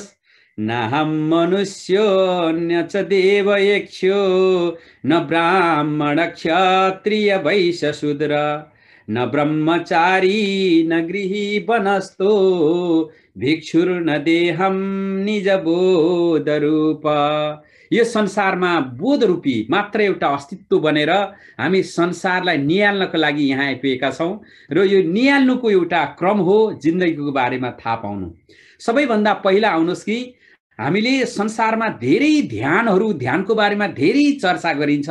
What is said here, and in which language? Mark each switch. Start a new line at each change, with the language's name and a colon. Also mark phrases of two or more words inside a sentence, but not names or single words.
Sanskrit: नाहं मनुष्यो न च देव यक्षो न ब्राह्मण क्षत्रिय वैश्य शूद्र न ब्रह्मचारी न गृही वनस्थो भिक्षुर्न देहं निज बोध रूप।
Nepali: यो संसारमा बोध रूपी मात्र एउटा अस्तित्व बनेर हामी संसारलाई निहाल्नको लागि यहाँ आइपुगेका छौं र यो निहाल्नुको एउटा क्रम हो जिन्दगीको बारेमा थाहा पाउनु। सबैभन्दा पहिला आउनुहोस् कि हामीले संसारमा धेरै ध्यानको बारेमा धेरै चर्चा गरिन्छ।